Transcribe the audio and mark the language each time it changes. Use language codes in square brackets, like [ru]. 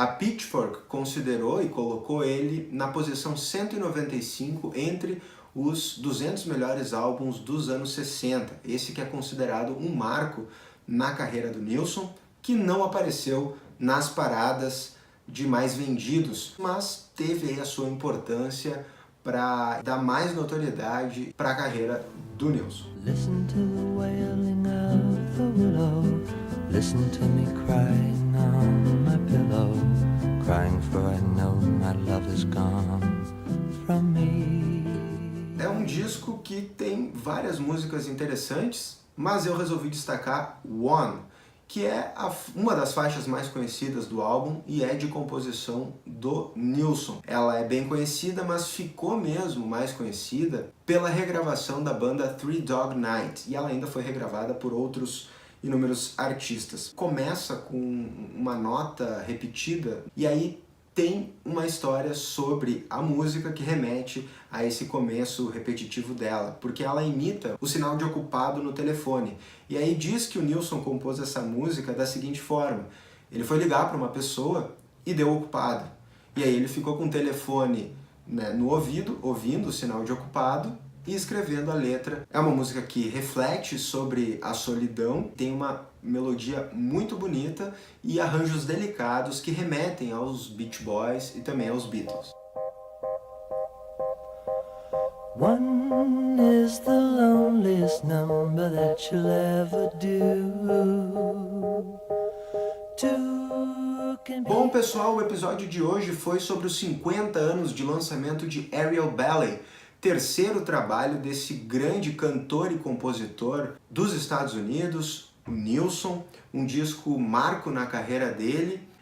[pt] A Pitchfork considerou e colocou ele na posição 195 entre os 200 melhores álbuns dos anos 60. Esse que é considerado um marco na carreira do Nilsson, que não apareceu nas paradas de mais vendidos, mas teve aí a sua importância para dar mais notoriedade para a carreira do Nilsson. [en] Listen to the wailing of the willow, listen to me crying on my pillow, crying for I know my love is gone from me. [pt] É um disco que tem várias músicas interessantes, mas eu resolvi destacar One, que é uma das faixas mais conhecidas do álbum e é de composição do Nilsson. Ela é bem conhecida, mas ficou mesmo mais conhecida pela regravação da banda Three Dog Night, e ela ainda foi regravada por outros inúmeros artistas. Começa com uma nota repetida e aí tem uma história sobre a música que remete a esse começo repetitivo dela, porque ela imita o sinal de ocupado no telefone. E aí diz que o Nilsson compôs essa música da seguinte forma: ele foi ligar para uma pessoa e deu ocupado. E aí ele ficou com o telefone, né, no ouvido, ouvindo o sinal de ocupado, e escrevendo a letra. É uma música que reflete sobre a solidão, tem uma melodia muito bonita e arranjos delicados que remetem aos Beach Boys e também aos Beatles. [en] One is the loneliest number that you'll ever do. Two can be... [pt] Bom, pessoal, o episódio de hoje foi sobre os 50 anos de lançamento de Aerial Ballet, terceiro trabalho desse grande cantor e compositor dos Estados Unidos, o Nilsson, um disco marco na carreira dele.